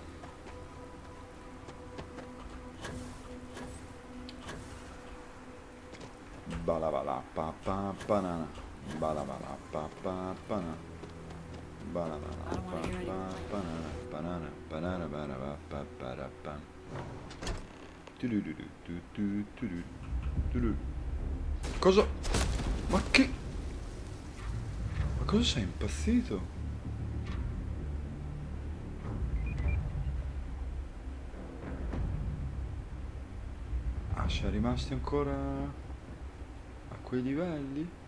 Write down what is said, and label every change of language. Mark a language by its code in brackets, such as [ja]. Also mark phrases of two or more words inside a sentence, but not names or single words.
[it] Balavala pa pa banana. Balavala pa pa banana. Balavala pa pa banana. Banana banana banana pa pa pa. Cosa? Ma che? Ma cosa sei impazzito? Si è rimasti ancora a quei livelli?